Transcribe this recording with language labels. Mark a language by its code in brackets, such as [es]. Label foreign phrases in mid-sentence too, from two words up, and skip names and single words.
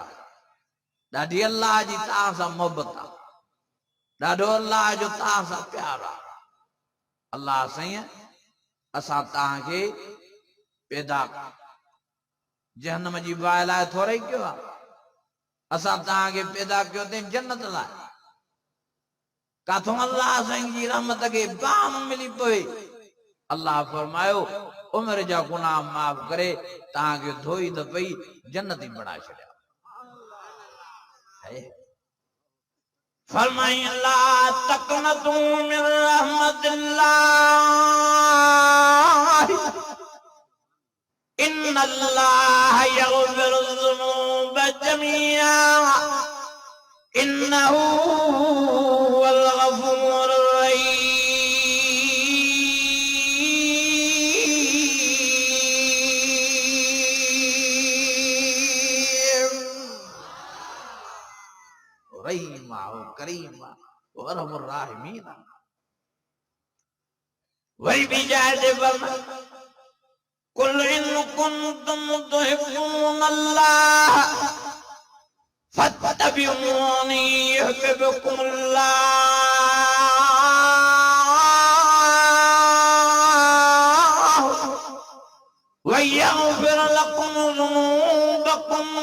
[sd] ॾाढी अल्लाह जी तव्हां सां मोहबत आहे ॾाढो अल्लाह जो तव्हां सां प्यार आहे अल्लाह साईं असां तव्हांखे पैदा जहन्नम जी बाहि लाइ थोरे ई कयो आहे असां तव्हांखे पैदा कयो अथई जन्नत लाइ काथों अल्लाह साईं जी रहमत के बाम मिली पवे अल्लाह फरमायो उम्र जा गुनाह माफ करे तव्हांखे धोई त पई जन्नती बणाए छॾिया फरमाई [ar] لا تقنطوا من رحمة الله إن الله يغفر الذنوب جميعا إنه هو الغفور الرحيم كريم وأرحم الراحمين [sd] वही भी जाए [ar] قل إن كنتم تحبون الله فاتبعوني يحببكم الله ويغفر لكم ذنوبكم